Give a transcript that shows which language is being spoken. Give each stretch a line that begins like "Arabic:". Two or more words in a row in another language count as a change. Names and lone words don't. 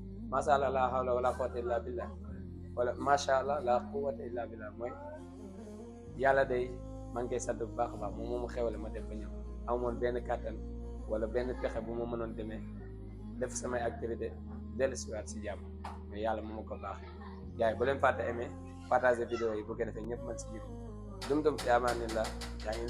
Arabic: "ما شاء الله، لا حول ولا قوة إلا بالله." Wala, "ما شاء الله، لا قوة إلا بالله."
Wolof: Mooy, "Yàlla day, maa ngi koy sant bu baax a baax, moom moo ma xewale ma dem ba ñëw. Amoon benn kàttan wala benn pexe bu ma mënoon demee def samay activité, dellusiwaat si jàmm, mais Yàlla moo ma ko baaxee." Gars yi, bu leen fàtte
French: aimer, partager
Wolof: vidéo yi, bu ko defee ñëpp mën si jëriñ. Dumtum
Arabic: في أمان الله.
Wolof: Yaa ngi